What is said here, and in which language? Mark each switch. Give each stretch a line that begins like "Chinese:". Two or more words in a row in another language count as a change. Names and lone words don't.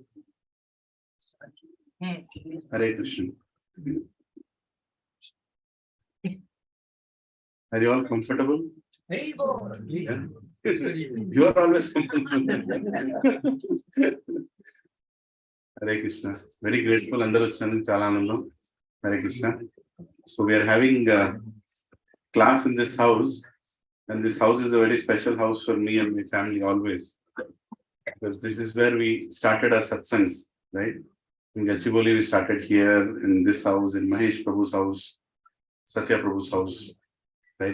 English: Hare Krishna. Are you all comfortable? Yeah. You are always comfortable. Hare Krishna. Very grateful.
Telugu: అందరూ వచ్చినందుకు చాలా ఆనందం. Hare Krishna.
English: So we are having a class in this house, and this house is a very special house for me and my family always, because this is where we started our satsangs, right? In Gachibowli, we started here in this house, in Mahesh Prabhu's house, Satya Prabhu's house, right?